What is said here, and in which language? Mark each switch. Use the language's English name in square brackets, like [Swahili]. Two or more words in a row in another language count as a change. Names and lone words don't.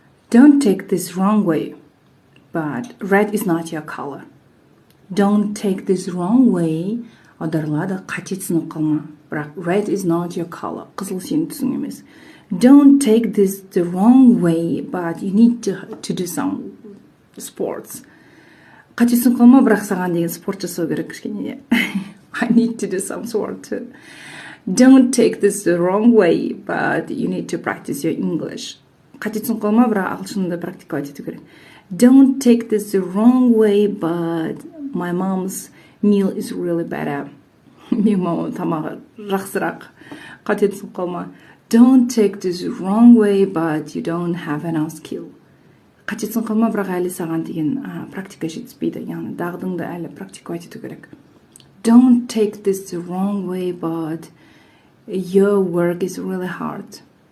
[English] Don't take this wrong way, but red is not your color. Don't take this wrong way. [Kazakh] Аударылады, қате түсініп қалма. [English] Бірақ red is not your color. [Kazakh] Қызыл сенің түсің емес. [English] Don't take this the wrong way, but you need to do some sports. [Kazakh] Қате түсініп қалма, бірақ саған деген спорт жасау керек кішкене. [English] I need to do some sport too. Don't take this the wrong way, but you need to practice your English. [Kazakh] Қате түсініп қалма, бірақ ағылшынды практиковать ету керек. [English] Don't take this the wrong way, but my mom's meal is really better. [Kazakh] Менің мамам тамағы жақсырақ. Қате түсініп қалма. [English] Don't take this wrong way, but you don't have enough skill. [Kazakh] Қате түсініп қалма, бірақ әлі саған деген практика жетіспейді. Яғни дағдыңды әлі практиковать ету керек. [English] Don't take this the wrong way, but your work is really hard.